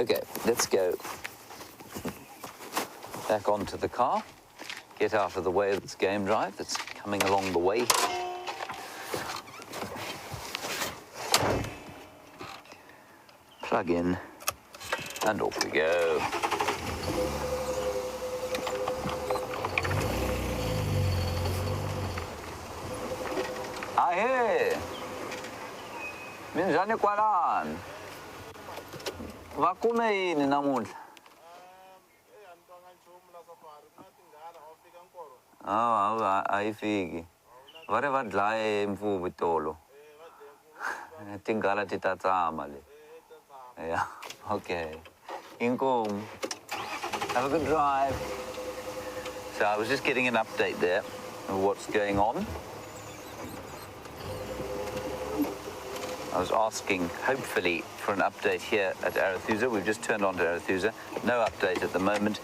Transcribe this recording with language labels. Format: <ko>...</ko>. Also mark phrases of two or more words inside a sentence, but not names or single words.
<en>Okay, let's go back onto the car, get out of the way of this game drive that's coming along the way. Plug in, and off we go. Ahee!</en> <ts>Minjani kwalani? Va kume yini namuntlha? Ayifiki. Va ri va dlaye mfumo tolo. Tinghala ti ta tsama le.</ts> <en>Yeah, okay. Inkomu. Have a good drive. So I was just getting an update there of what's going on. I was asking, hopefully, for an update here at Arathusa. We've just turned on to Arathusa. No update at the moment.</en>